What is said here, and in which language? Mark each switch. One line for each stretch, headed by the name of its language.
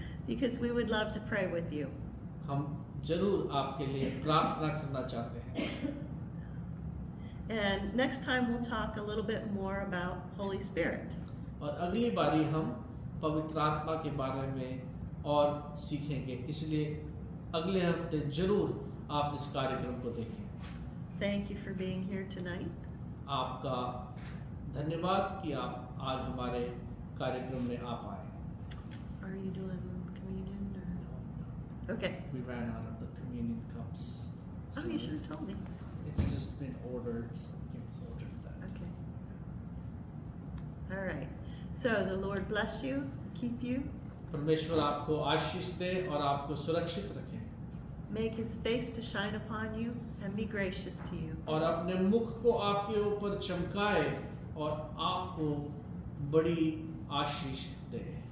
English: because we would love to pray with you.
Hindi: हम जरूर आपके लिए प्रार्थना करना चाहते हैं.
English: And next time we'll talk a little bit more about Holy Spirit.
Hindi: और अगली बारी हम पवित्र आत्मा के बारे में और सीखेंगे, इसलिए अगले हफ्ते जरूर आप इस कार्यक्रम को देखें.
English: Thank you for being here tonight.
Hindi: आपका धन्यवाद कि आप आज हमारे कार्यक्रम में आ पाए.
English: Are you doing communion or? Okay. We ran out of the communion cups. Oh, you should have told me. It's just been ordered. So Kim's ordered that. Okay. All right. So the Lord bless you, keep you,
Hindi: परमेश्वर आपको आशीष दे और आपको सुरक्षित रखे
English: make his face to shine upon you, and be gracious to you.
Hindi: और अपने मुख को आपके ऊपर चमकाए और आपको बड़ी आशीष दे.